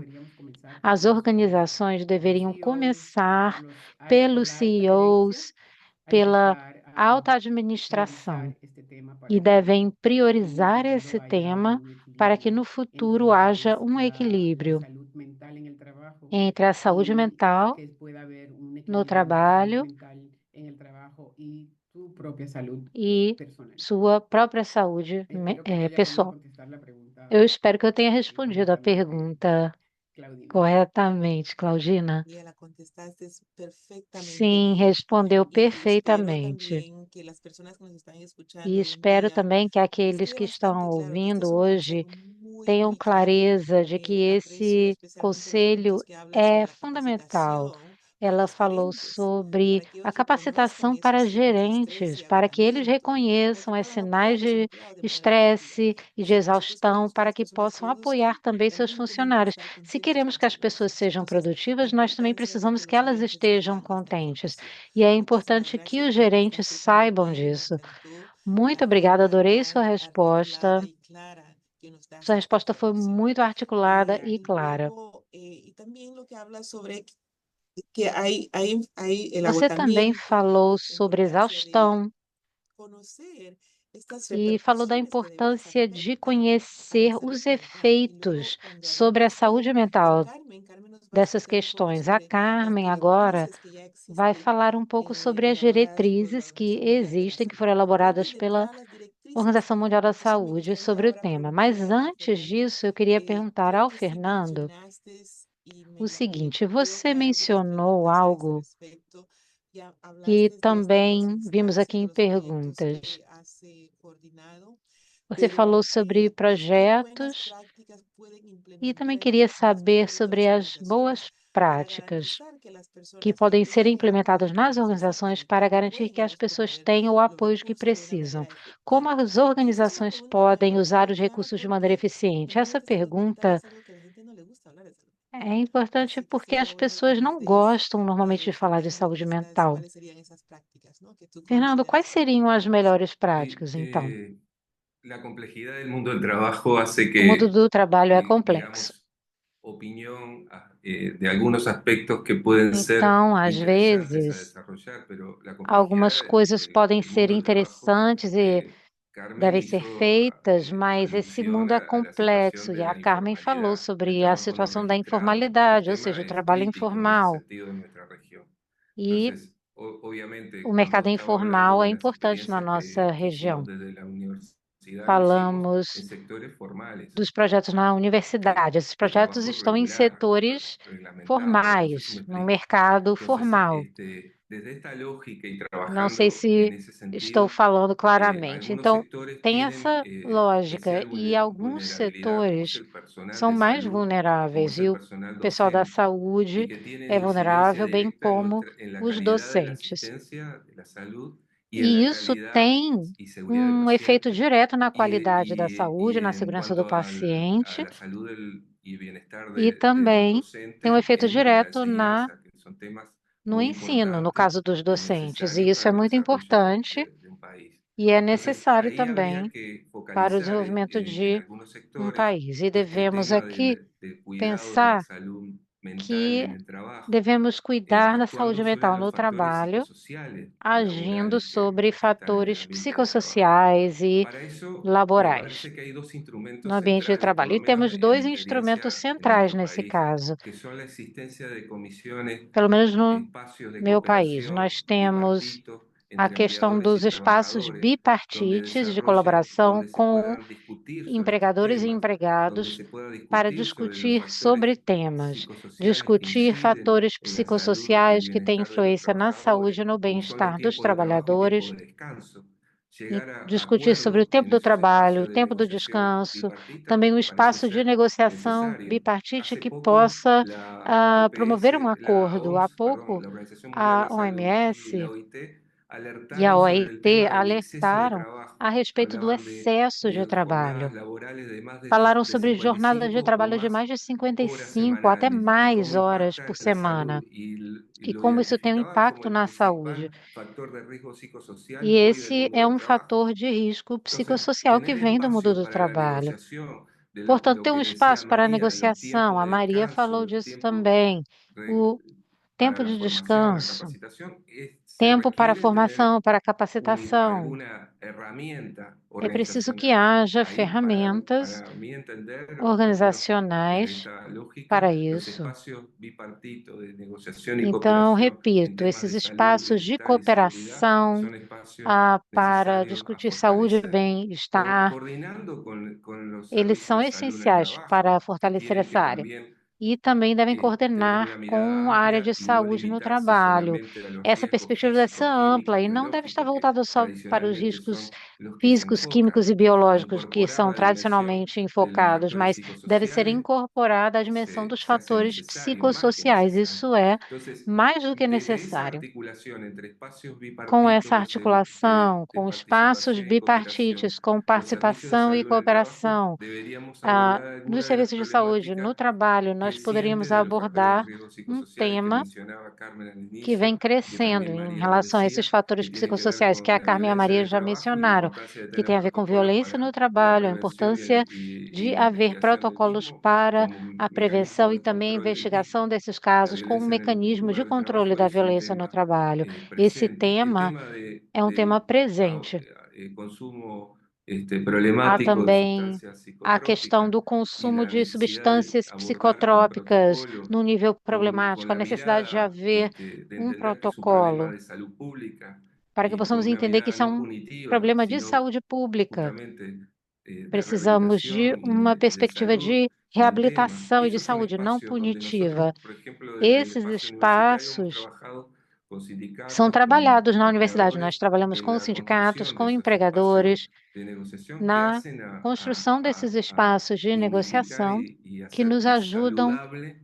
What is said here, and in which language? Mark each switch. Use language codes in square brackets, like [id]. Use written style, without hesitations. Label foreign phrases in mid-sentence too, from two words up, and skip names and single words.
[pt] As organizações deveriam começar pelos CEOs, pela alta administração, e devem priorizar esse tema para que no futuro haja um equilíbrio entre a saúde mental no trabalho e sua própria saúde pessoal. Eu espero que eu tenha respondido a pergunta corretamente, Claudina. [es] Y la contestaste perfectamente. [pt] Sim, respondeu [es] Y espero [pt] perfeitamente. [es] también que las personas que nos están escuchando [pt] E [es] hoy en [pt] espero [es] día [pt] também que aqueles [es] les [pt] que [es] quede [pt] estão [es] bastante claro que este [pt] ouvindo [es] es un [pt] hoje [es] consejo muy, [pt] tenham [es] muy clave. [pt] clareza de que [es] Aprecio [pt] esse [es] especialmente los [pt] conselho [es] puntos que hablan sobre [pt] é [es] la [pt] fundamental. [es] capacitación para [pt] Ela [es] los [pt] falou [es] gerentes, [pt] sobre [es] para que [pt] a [es] ellos reconozcan [pt] capacitação para [es] esos signos de estrés [pt] gerentes, [es] y [pt] para que eles [es] agotamiento, [pt] reconheçam [es] porque [pt] os [es] puedan apoyar a [pt] sinais [es] los [pt] de [es] empleados de manera efectiva. [pt] estresse e [es] Y [pt] de [es] por supuesto, [pt] exaustão, [es] queremos que [pt] para [es] las [pt] que [es] personas [pt] possam apoiar [es] produzcan, [pt] também seus [es] también tienen que [pt] funcionários. [es] estar [pt] Se [es] conscientes [pt] queremos [es] para [pt] que as [es] ser [pt] pessoas [es] producibles. [pt] sejam [es] Entonces, la [pt] produtivas, nós também [es] importancia de [pt] precisamos que [es] que los [pt] elas [es] gerentes [pt] estejam [es] tengan esta [pt] contentes. [es] información. [pt] E é [es] Muchísimas [pt] importante que [es] gracias [pt] os [es] por la [pt] gerentes [es] presentación de [pt] saibam [es] hoy. Me [pt] disso. [es] encantó [pt] Muito [es] la [pt] obrigada, [es] forma [pt] adorei sua [es] tan [pt] resposta. [es] articulada y clara que nos das [pt] Sua [es] esta [pt] resposta foi [es] información. [pt] muito articulada e clara. [es] Luego, y también lo que habla sobre que hay el [pt] Você também [es] agotamiento, [pt] falou [es] la [pt] sobre [es] importancia de [pt] exaustão [es] conocer estas [pt] e falou da [es] repercusiones que deben [pt] importância de [es] afectar a la [pt] conhecer [es] salud [pt] os [es] mental. Y luego, [pt] efeitos [es] cuando [pt] sobre a [es] hablamos [pt] saúde [es] con [pt] mental [es] Carmen, Carmen nos va a [pt] dessas [es] explicar un poco [pt] questões. A [es] sobre las [pt] Carmen agora [es] directrices que ya [pt] vai [es] existen, [pt] falar um pouco sobre as [es] elaboradas por la [pt] diretrizes que [es] Organización Mundial de la [pt] existem, que foram [es] Salud. Pero antes [pt] elaboradas [es] de [pt] pela [es] entrar a las directrices, [pt] Organização Mundial da [es] entonces me [pt] Saúde [es] gustaría [pt] sobre o [es] ahora [pt] tema. Mas [es] preguntarle a [pt] antes [es] Fernando, [pt] disso, eu queria perguntar [es] creo [pt] ao [es] que sí [pt] Fernando [es] mencionaste y [pt] o seguinte: [es] creo que [pt] você [es] hay algunas [pt] mencionou [es] preguntas a ese [pt] algo [es] respecto. Ya [pt] que [es] hablaste de estas dos [pt] também vimos aqui [es] instancias de [pt] em [es] los proyectos [pt] perguntas. [es] que has coordinado, [pt] Você falou [es] pero [pt] sobre [es] ¿qué buenas [pt] projetos [es] prácticas pueden [pt] e também [es] implementar [pt] queria [es] las [pt] saber [es] mujeres o [pt] sobre [es] las [pt] as [es] organizaciones [pt] boas [es] para [pt] práticas [es] garantizar que las [pt] que [es] personas que [pt] podem ser [es] llegan a [pt] implementadas nas [es] necesitar [pt] organizações [es] el [pt] para garantir que [es] pueden [pt] as pessoas [es] obtener [pt] tenham o [es] los [pt] apoio que [es] recursos de una [pt] precisam. [es] manera [pt] Como [es] efectiva? [pt] as [es] Y esta es una [pt] organizações [es] pregunta para [pt] podem usar [es] Fernando [pt] os [es] clara [pt] recursos de maneira [es] porque [pt] eficiente? Essa [es] normalmente salud mental [pt] pergunta [es] es algo que a la gente no le gusta hablar de salud mental. [pt] é importante [es] Así que [pt] porque [es] sería [pt] as [es] bueno que [pt] pessoas [es] nos [pt] não [es] des [pt] gostam normalmente de falar de saúde mental. [es] cuáles serían esas prácticas, ¿no? Que tú Fernando, [pt] quais [es] consideras [pt] seriam as [es] efectivas. [pt] melhores [es] Sí, [pt] práticas, então? [es] la complejidad del mundo del trabajo hace [pt] O mundo [es] que, [pt] do trabalho é complexo. [es] digamos, opinión de algunos aspectos que pueden ser [pt] Então, às [es] interesantes a [pt] vezes, [es] desarrollar, pero la [pt] algumas [es] complejidad [pt] coisas podem [es] del [pt] ser [es] mundo del trabajo, [pt] interessantes e [es] Carmen [pt] devem ser [es] hizo [pt] feitas, mas esse [es] alusión [pt] mundo é [es] a la situación [pt] complexo [es] de [pt] e a [es] la [pt] Carmen falou [es] informalidad, del [pt] sobre a [es] trabajo no [pt] situação da [es] registrado. El [pt] informalidade, ou seja, [es] tema [pt] o [es] es [pt] trabalho [es] crítico en ese [pt] informal. [es] sentido en nuestra región. [pt] E [es] Entonces, [pt] o [es] obviamente, cuando [pt] mercado [es] estaba hablando [pt] informal é [es] de las [pt] importante na [es] experiencias [pt] nossa [es] que hicimos [pt] região. [es] desde la universidad, lo hicimos [pt] Falamos [es] en sectores formales, [pt] dos projetos na universidade. Esses [es] de [pt] projetos [es] trabajo [pt] estão em [es] regular, [pt] setores [es] reglamentado. No sé si me [pt] formais, no [es] explico. [pt] mercado [es] Entonces, [pt] formal. [es] desde esta lógica y [pt] Não sei [es] trabajando en [pt] se [es] ese [pt] estou [es] sentido, [pt] falando claramente. [es] algunos [pt] Então, [es] sectores [pt] tem [es] tienen [pt] essa lógica, [es] especial [pt] e alguns [es] vulnerabilidad, como es [pt] setores [es] el personal [pt] são [es] de [pt] mais [es] salud o como [pt] vulneráveis, [es] es [pt] e [es] el [pt] o [es] personal [pt] pessoal da [es] docente, y [pt] saúde [es] que tienen [pt] é [es] incidencia [pt] vulnerável, bem [es] directa [pt] como [es] en la [pt] os [es] calidad de la [pt] docentes. [es] asistencia de la salud y en [pt] E [es] la [pt] isso [es] calidad [pt] tem [es] y seguridad del [pt] um efeito [es] paciente. [pt] direto na [es] Y, [pt] qualidade da [es] y [pt] saúde, na [es] en [pt] segurança do [es] cuanto a [pt] paciente, [es] la salud y bienestar [pt] e [es] de los [pt] também tem um [es] docentes [pt] efeito [es] en la [pt] direto [es] enseñanza, que son temas [pt] no [es] muy [pt] ensino, no [es] importantes [pt] caso dos [es] y [pt] docentes. E [es] necesarios [pt] isso [es] para [pt] é [es] el [pt] muito [es] desarrollo [pt] importante [es] de un país. [pt] e é [es] Entonces, [pt] necessário [es] ahí habría [pt] também [es] que [pt] para o [es] focalizar [pt] desenvolvimento [es] en [pt] de [es] algunos [pt] um [es] sectores [pt] país. E [es] este [pt] devemos [es] tema [pt] aqui [es] del cuidado de la [pt] pensar [es] salud mental [pt] que [es] en el trabajo, [pt] devemos cuidar da [es] actuando [pt] saúde [es] sobre [pt] mental [es] los [pt] no [es] factores [pt] trabalho, [es] psicosociales [pt] agindo [es] laborales [pt] sobre [es] que están en el [pt] fatores [es] ambiente de trabajo. [pt] psicossociais e [es] Para eso, me [pt] laborais [es] parece que hay dos [pt] no [es] instrumentos [pt] ambiente de [es] centrales, por [pt] trabalho. [es] lo [pt] E [es] menos [pt] temos [es] en mi [pt] dois instrumentos [es] experiencia en [pt] centrais [es] nuestro [pt] nesse [es] país, [pt] caso, [es] que son la existencia de comisiones, [pt] pelo menos no [es] espacios de [pt] meu país. [es] cooperación [pt] Nós temos [es] bipartitos [pt] a [es] entre [pt] questão [es] empleadores y [pt] dos espaços [es] trabajadores, [pt] bipartites de colaboração [es] donde se [pt] com [es] puedan discutir sobre estos [pt] empregadores e [es] temas, donde [pt] empregados [es] se pueda [pt] para [es] discutir sobre los [pt] discutir [es] factores [pt] sobre temas, [es] psicosociales que [pt] discutir [es] inciden [pt] fatores [es] en la salud y el [pt] psicossociais que têm [es] bienestar de los [pt] influência na [es] trabajadores, [pt] saúde e no [es] como son los [pt] bem-estar dos [es] tiempos de trabajo y tiempos [pt] trabalhadores, [es] de descanso, [pt] e [es] llegar a [pt] discutir sobre o [es] acuerdos [pt] tempo [es] en [pt] do [es] esos [pt] trabalho, o [es] espacios de [pt] tempo do [es] negociación [pt] descanso, [es] bipartita, [pt] também um [es] parece [pt] espaço de [es] ser [pt] negociação [es] necesario. [pt] bipartite [es] Hace [pt] que [es] poco [pt] possa [es] la [pt] promover um [es] OPS, la [pt] acordo. Há [es] OMS, perdón, [pt] pouco, [es] la Organización Mundial de [pt] a [es] la Salud y la [pt] OMS [es] OIT [pt] e a [es] alertaron sobre el [pt] OIT [es] tema del exceso de [pt] alertaram [es] trabajo. [pt] a respeito do [es] Hablaban [pt] excesso de [es] jornadas [pt] trabalho. [es] laborales de más [pt] Falaram [es] de [pt] sobre jornadas de [es] 55 o [pt] trabalho de [es] más [pt] mais de [es] horas [pt] 55, até [es] semanales y [pt] mais [es] cómo [pt] horas [es] impacta [pt] por [es] en la [pt] semana, [es] salud. Y [pt] e [es] lo [pt] como isso tem um [es] identificaban como [pt] impacto [es] el [pt] na saúde. [es] principal factor de riesgo [pt] E [es] psicosocial hoy del [pt] esse [es] mundo [pt] é [es] del [pt] um [es] trabajo. [pt] fator de risco [es] Entonces, [pt] psicossocial que [es] tener [pt] vem do mundo [es] espacios [pt] do [es] para la [pt] trabalho. [es] negociación de [pt] Portanto, [es] lo [pt] tem um [es] que decía [pt] espaço para a [es] María, de los [pt] negociação. [es] tiempos [pt] A [es] de [pt] Maria [es] descanso, [pt] falou [es] los [pt] disso [es] tiempos [pt] também. O [es] para [pt] tempo [es] la [pt] de [es] formación, la [pt] descanso, [es] capacitación, se [pt] tempo para a [es] requiere tener [pt] formação, para a capacitação. [es] alguna herramienta [pt] É preciso que [es] organizacional [pt] haja [es] ahí [pt] ferramentas [es] para mí entender, por lo menos desde [pt] organizacionais [es] esta lógica, [pt] para [es] los [pt] isso. [es] espacios bipartitos de negociación y [pt] Então, [es] cooperación en [pt] repito, [es] temas [pt] esses [es] de salud, [pt] espaços de [es] bienestar y seguridad [pt] cooperação [es] son espacios [pt] para [es] necesarios a [pt] discutir saúde e [es] fortalecer, [pt] bem-estar, [es] coordinando con los [pt] eles [es] servicios [pt] são [es] de salud en el [pt] essenciais para [es] trabajo, que [pt] fortalecer [es] tienen que [pt] essa área. [es] también [pt] E também devem [es] tener una [pt] coordenar [es] mirada [pt] com a área de [es] amplia y no [pt] saúde no [es] limitarse [pt] trabalho. [es] solamente a los [pt] Essa [es] riesgos [pt] perspectiva deve ser [es] físicos, [pt] ampla [es] químicos, [pt] e não deve estar [es] biológicos que [pt] voltada só para os [es] tradicionalmente [pt] riscos [es] son los que se [pt] físicos, químicos [es] enfocan, [pt] e biológicos que [es] incorporar [pt] são [es] la dimensión [pt] tradicionalmente [es] de los [pt] enfocados, [es] factores [pt] mas deve ser [es] psicosociales, [pt] incorporada a dimensão dos [es] se hace [pt] fatores [es] necesario, más que [pt] psicossociais. [es] necesario. [pt] Isso é [es] Entonces, [pt] mais do que [es] desde esa [pt] necessário. [es] articulación entre espacios [pt] Com essa [es] bipartitos [pt] articulação, [es] de [pt] com espaços [es] participación y cooperación, [pt] bipartites, com [es] los servicios de [pt] participação e [es] salud en el trabajo, [pt] cooperação, [es] deberíamos abordar [pt] nos [es] algunas de las [pt] serviços de saúde no [es] problemáticas [pt] trabalho, nós [es] crecientes [pt] poderíamos [es] de los factores de [pt] abordar [es] riesgo [pt] um [es] psicosociales que [pt] tema [es] mencionaba Carmen al [pt] que vem [es] inicio y que [pt] crescendo [es] también [pt] em [es] María lo [pt] relação a esses [es] decía, [pt] fatores [es] que tiene que ver [pt] psicossociais que [es] con [pt] a [es] la [pt] Carmen e a [es] violencia en [pt] Maria [es] el [pt] já [es] trabajo y la [pt] mencionaram, [es] importancia de [pt] que [es] tener [pt] tem a ver com [es] protocolos [pt] violência no [es] para la [pt] trabalho, a [es] prevención [pt] importância [es] y [pt] de [es] la [pt] haver [es] investigación del [pt] protocolos [es] mismo [pt] para [es] como [pt] a [es] mecanismo [pt] prevenção e [es] de [pt] também a [es] control del mismo. [pt] investigação desses [es] La [pt] casos com um [es] violencia en el [pt] mecanismo de [es] lugar de [pt] controle [es] trabajo [pt] da [es] es un [pt] violência no [es] tema [pt] trabalho. Esse [es] presente. El tema [pt] tema é um tema [es] del [pt] presente. [es] consumo [pt] Há [es] problemático de [pt] também [es] sustancias [pt] a questão [es] psicotrópicas [pt] do [es] y [pt] consumo [es] la [pt] de [es] necesidad de [pt] substâncias [es] abordar con [pt] psicotrópicas [es] protocolo, [pt] no nível [es] con [pt] problemático, a [es] la [pt] necessidade de [es] mirada [pt] haver [es] de [pt] um [es] entender que es un problema [pt] protocolo [es] de salud pública [pt] para que [es] y [pt] possamos [es] con una [pt] entender que [es] mirada [pt] isso é [es] no [pt] um [es] punitiva, [pt] problema de [es] sino [pt] saúde pública. [es] justamente de [pt] Precisamos de [es] rehabilitación [pt] uma [es] y de [pt] perspectiva [es] salud [pt] de [es] del tema. [pt] reabilitação e de [es] Esos son [pt] saúde, não [es] espacios donde nosotros, [pt] punitiva. [es] por ejemplo, desde el [pt] Esses [es] espacio universitario hemos [pt] espaços [es] trabajado con [pt] são [es] sindicatos, con [pt] trabalhados na universidade. Nós [es] empleadores, [pt] trabalhamos [es] en [pt] com [es] la [pt] sindicatos, [es] construcción de [pt] com [es] esos espacios [pt] empregadores, [es] de negociación que [pt] na [es] hacen [pt] construção desses espaços de [es] dignificar [pt] negociação [es] y [pt] que [es] hacer [pt] nos [es] más [pt] ajudam [es] saludable